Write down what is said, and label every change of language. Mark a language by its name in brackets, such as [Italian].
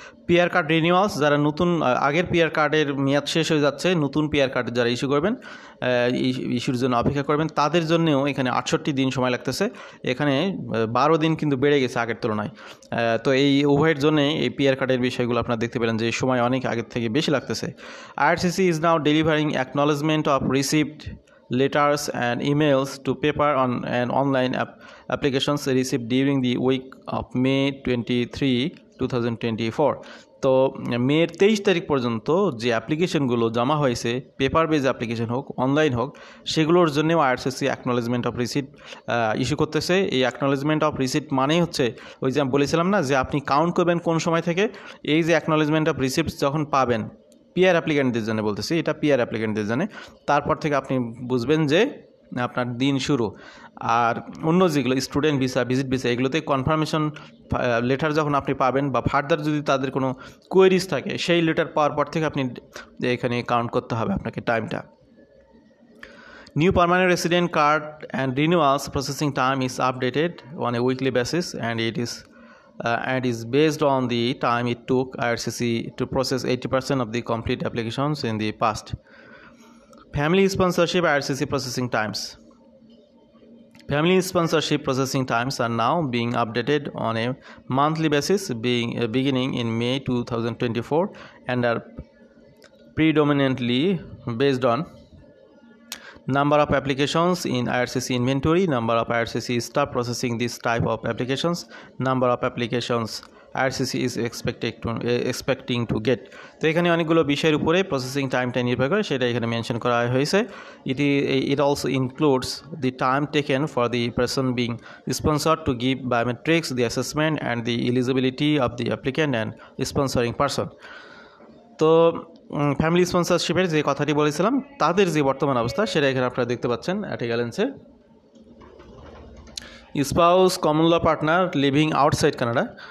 [Bangla] PR card রিনিউয়ালস, যারা নতুন আগের পিআর কার্ডের মেয়াদ শেষ হয়ে যাচ্ছে, নতুন পিআর কার্ড যারা ইস্যু করবেন, ইস্যুর জন্য অপেক্ষা করবেন, তাদের জন্যও এখানে 68 দিন সময় লাগতেছে। এখানে 12 দিন কিন্তু বেড়ে গেছে আগের তুলনায়। তো এই উভয়ের জন্যে এই পিআর কার্ডের বিষয়গুলো আপনারা দেখতে পেলেন যে সময় অনেক আগের থেকে বেশি লাগতেছে। [English] IRCC is now delivering acknowledgement of received letters and emails to paper and online applications received during the week of May 23, 2024. [Bangla] তো মের 23 তারিখ পর্যন্ত যে অ্যাপ্লিকেশনগুলো জমা হয়েছে, পেপার বেজ অ্যাপ্লিকেশন হোক অনলাইন হোক, সেগুলোর জন্যও IRCC acknowledgement of receipt issue করতেছে। এই অ্যাকনলেজমেন্ট অফ রিসিপ্ট মানেই হচ্ছে ওই যে আমি বলেছিলাম না যে আপনি কাউন্ট করবেন কোন সময় থেকে, এই যে অ্যাকনলেজমেন্ট অফ রিসিপ্ট যখন পাবেন, পিআর অ্যাপ্লিক্যান্টদের জন্য বলতেছি, এটা পিআর অ্যাপ্লিক্যান্টদের জন্য, তারপর থেকে আপনি বুঝবেন যে আপনার দিন শুরু। আর অন্য যেগুলো স্টুডেন্ট ভিসা, ভিজিট ভিসা, এগুলোতে কনফার্মেশন লেটার যখন আপনি পাবেন বা ফার্দার যদি তাদের কোনো কোয়েরিজ থাকে, সেই লেটার পাওয়ার পর থেকে আপনি এখানে কাউন্ট করতে হবে আপনাকে টাইমটা। [English] New permanent resident card and renewals processing time is updated on a weekly basis, and it is based on the time it took IRCC to process 80% of the complete applications in the past. Family sponsorship IRCC processing times. Family sponsorship processing times are now being updated on a monthly basis beginning in May 2024 and are predominantly based on number of applications in IRCC inventory, number of IRCC staff processing this type of applications, number of applications IRCC is expecting to get. [Bangla] তো এখানে অনেকগুলো বিষয়ের উপরে processing টাইমটা নির্ভর করে, সেটা এখানে মেনশন করা হয়েছে। [English] It also includes the time taken for the person being sponsored to give biometrics, the assessment and the eligibility of the applicant and sponsoring person. [Bangla] তো ফ্যামিলি স্পন্সরশিপের যে কথাটি বলেছিলাম, তাদের যে বর্তমান অবস্থা সেটা এখানে আপনারা দেখতে পাচ্ছেন আর্টিকেলেন্সে। [English] spouse, common law partner living outside Canada,